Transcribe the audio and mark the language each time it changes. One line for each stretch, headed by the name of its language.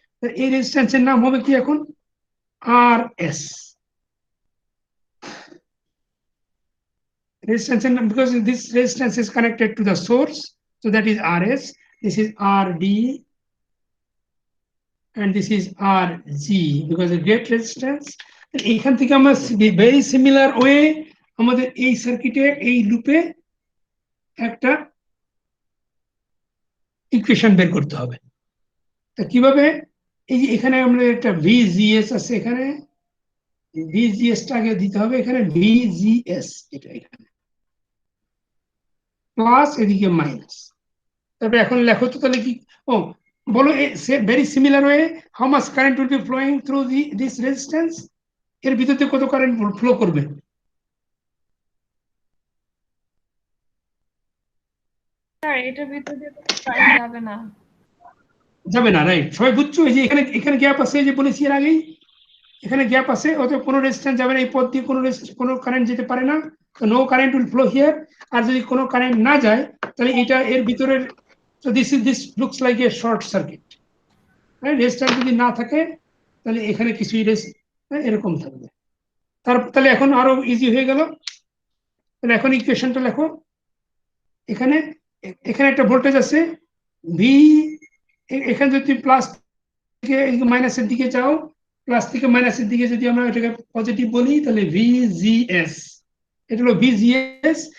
English: The resistance
Bangla: এর নাম হবে কি এখন?
English: RS resistance, because this resistance is connected to the source, so that is RS. This is RD and this is RG because of gate resistance.
Bangla: এখান থেকে আমরা
English: very similar way
Bangla: আমাদের এই সার্কিটে এই লুপে একটা ইকুয়েশন বের করতে হবে। তা কিভাবে? এই যে এখানে আমরা একটা ভিজিএস আছে, এখানে ভিজিএসটা আগে দিতে হবে, এখানে ভিজিএস, এটা এখানে প্লাস, এদিকে মাইনাস। তারপরে এখন লেখো তো তাহলে কি, ও বলো,
English: very similar way how much current will be flowing through this resistance,
Bangla: এর ভিতরে কত কারেন্ট ফ্লো করবে? স্যার এটার ভিতরে কারেন্ট যাবে না। যাবে না, রাইট, সবাই বুঝছো? এই যে এখানে গ্যাপ আছে, যে বলেছি এর আগেই, এখানে গ্যাপ আছে, অতএব কোনো রেজিস্ট্যান্স যাবে না, এই পথ দিয়ে কোনো কারেন্ট যেতে পারে না,
English: No current will flow here.
Bangla: আর যদি কোনো কারেন্ট না যায় তাহলে এটা এর ভিতরের,
English: so this looks like a short circuit, right?
Bangla: Resistance যদি না থাকে তাহলে এখানে কিছুই এরকম থাকবে। তাহলে এখন আরো ইজি হয়ে গেল। তাহলে এখন ইকুয়েশনটা লেখো। এখানে একটা ভোল্টেজ আছে ভি, এখানে যদি প্লাস থেকে মাইনাসের দিকে যাও, প্লাস থেকে মাইনাসের দিকে যদি আমরা এটাকে পজিটিভ বলি তাহলে ভিজিএস, এটা হলো ভিজিএস।